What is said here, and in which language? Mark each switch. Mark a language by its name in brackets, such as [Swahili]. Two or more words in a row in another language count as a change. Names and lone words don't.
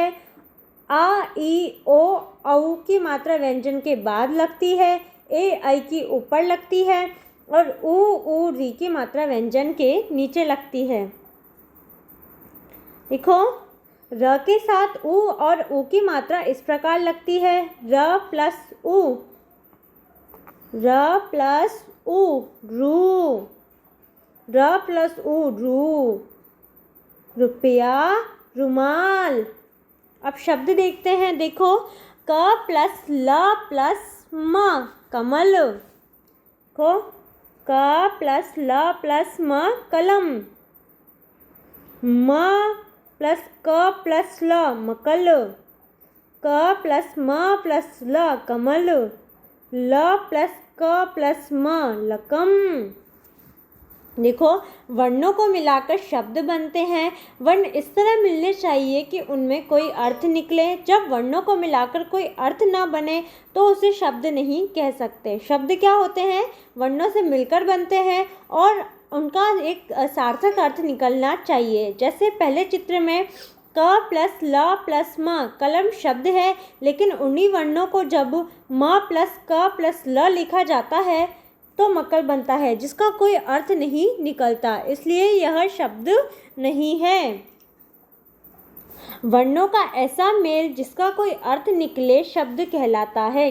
[Hindi] आ, ई, ओ, औ की मात्रा व्यंजन के बाद लगती है। ए, ऐ की ऊपर लगती है और ऊ, री की मात्रा व्यंजन के नीचे लगती है। देखो, र के साथ उ और ऊ की मात्रा इस प्रकार लगती है, र प्लस उ, र प्लस उ, रू, र प्लस उ, रू, रुपया, रुमाल। अब शब्द देखते हैं, देखो, क प्लस ल प्लस म, कमल, को क प्लस ल प्लस म, कलम, म प्लस क प्लस ल, मकल, क प्लस म प्लस ल, कमल, ल प्लस क प्लस म, लकम। देखो, वर्णों को मिलाकर शब्द बनते हैं। वर्ण इस तरह मिलने चाहिए कि उनमें कोई अर्थ निकले। जब वर्णों को मिलाकर कोई अर्थ ना बने तो उसे शब्द नहीं कह सकते। शब्द क्या होते हैं? वर्णों से मिलकर बनते हैं और उनका एक सार्थक अर्थ निकलना चाहिए। जैसे पहले चित्र में क प्लस ल प्लस म, कलम शब्द है, लेकिन उन्हीं वर्णों को जब म प्लस क प्लस ल लिखा जाता है तो मक्कल बनता है, जिसका कोई अर्थ नहीं निकलता, इसलिए यह शब्द नहीं है। वर्णों का ऐसा मेल जिसका कोई अर्थ निकले शब्द कहलाता है।